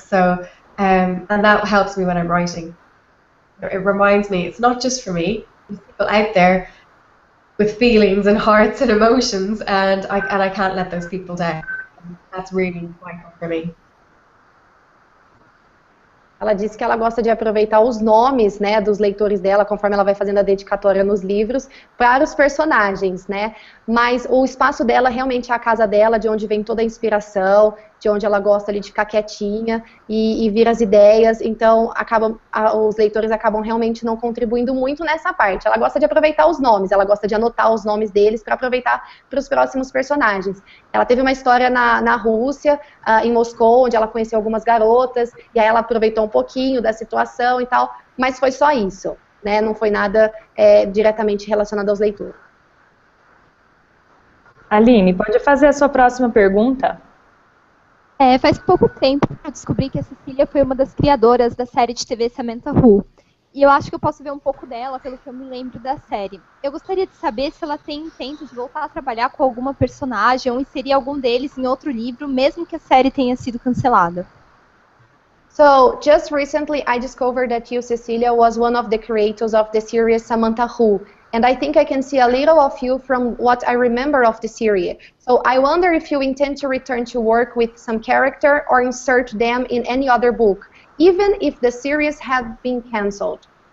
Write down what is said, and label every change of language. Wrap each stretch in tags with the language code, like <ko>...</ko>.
<en>So, and that helps me when I'm writing. It reminds me it's not just for me. There's people out there with feelings and hearts and emotions, and I can't let those people down. That's really vital for me.</en> <pt>Ela disse que ela gosta de aproveitar os nomes, né, dos leitores dela, conforme ela vai fazendo a dedicatória nos livros, para os personagens, né? Mas o espaço dela realmente é a casa dela, de onde vem toda a inspiração, de onde ela gosta ali de ficar quietinha e vir as ideias. Então, os leitores acabam realmente não contribuindo muito nessa parte. Ela gosta de aproveitar os nomes, ela gosta de anotar os nomes deles para aproveitar para os próximos personagens. Ela teve uma história na Rússia, em Moscou, onde ela conheceu algumas garotas, e aí ela aproveitou um pouquinho da situação e tal, mas foi só isso, né? Não foi nada diretamente relacionado aos leitores. Aline, pode fazer a sua próxima pergunta? Faz pouco tempo que eu descobri que a Cecília foi uma das criadoras da série de TV Samantha Who. E eu acho que eu posso ver um pouco dela pelo que eu me lembro da série. Eu gostaria de saber se ela tem intento de voltar a trabalhar com alguma personagem ou inserir algum deles em outro livro, mesmo que a série tenha sido cancelada.</pt> <en>So, just recently I discovered that you, Cecelia, was one of the creators of the series Samantha Who. And I think I can see a little of you from what I remember of the series. So I wonder if you intend to return to work with some character or insert them in any other book, even if the series had been cancelled.</en>